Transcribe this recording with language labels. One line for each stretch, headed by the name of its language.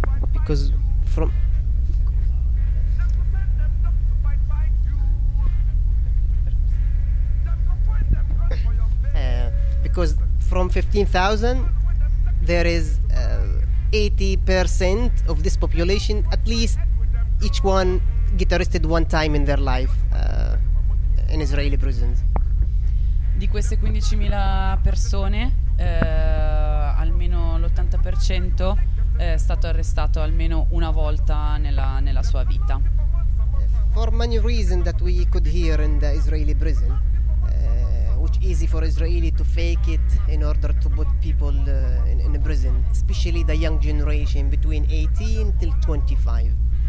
English: Because from because from 15,000 there is 80% of this population, at least each one get arrested one time in their life in Israeli prisons.
Italian: Di queste 15.000 persone almeno l'80% è stato arrestato almeno una volta nella sua vita.
English: For many reasons that we could hear in the Israeli prison, which easy for Israeli to fake it in order to put people in a prison, especially the young generation between 18 till 25.